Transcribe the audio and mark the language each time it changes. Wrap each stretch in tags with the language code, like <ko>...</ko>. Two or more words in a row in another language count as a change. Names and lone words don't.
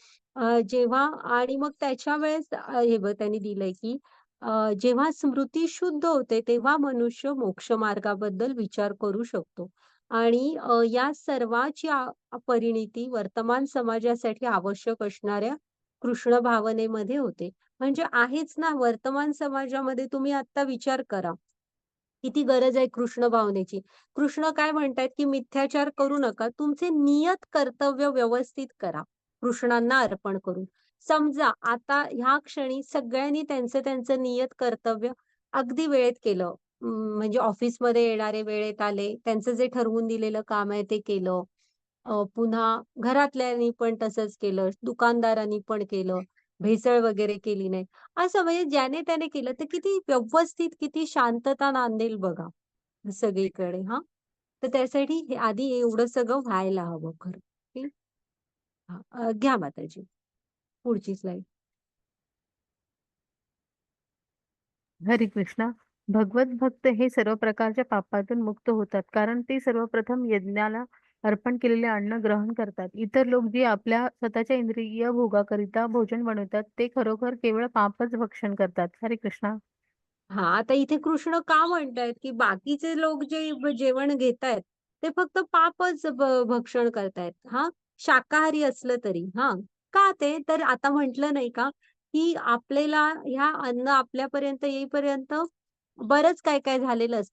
<mr>जेव्हा आणि मग त्याच्या वेळेस हे बघ त्यांनी दिलंय, की जेव्हा स्मृती शुद्ध होते, तेव्हा मनुष्य मोक्ष मार्गाबद्दल विचार करू शकतो. आणि या सर्वाची परिणिती वर्तमान समाजासाठी आवश्यक असणाऱ्या कृष्ण भावनेमध्ये होते. म्हणजे आहेच ना, वर्तमान समाजामध्ये तुम्ही आत्ता विचार करा. किती गरज आहे कृष्ण भावनेची. कृष्ण काय म्हणतायत, की मिथ्याचार करू नका. तुमचे नियत कर्तव्य व्यवस्थित करा, कृष्णांना अर्पण करून. समजा आता ह्या क्षणी सगळ्यांनी त्यांचं नियत कर्तव्य अगदी वेळेत केलं. म्हणजे ऑफिसमध्ये येणारे वेळेत आले, त्यांचं जे ठरवून दिलेलं काम आहे ते केलं. पुन्हा घरातल्यांनी पण तसंच केलं, दुकानदारांनी पण केलं, भेसळ वगैरे केली नाही. असं म्हणजे ज्याने त्याने केलं तर किती व्यवस्थित, किती शांतता नांदेल बघा सगळीकडे हां. तर त्यासाठी हे आधी एवढं सगळं व्हायला हवं खरं. की घ्या माताजी पुढची स्लाईड. हरे कृष्णा. भगवत भक्त हे सर्व प्रकारच्या पापातून मुक्त होतात, कारण ते सर्वप्रथम यज्ञाला अर्पण केलेले अन्न ग्रहण करतात. इतर लोक जे आपल्या स्वतःच्या इंद्रिय भोगाकरिता भोजन बनवतात, ते खरोखर केवळ पापच भक्षण करतात. हरे कृष्णा. आता इथे कृष्ण का म्हणतायत, की बाकीचे लोक जे जेवण घेतायत, ते फक्त पापच भक्षण करतायत. शाकाहारी असलं तरी. का ते? तर आता म्हटलं नाही का, की आपल्याला ह्या अन्न आपल्यापर्यंत येईपर्यंत बरंच काय-काय झालेलं असतं.</mr>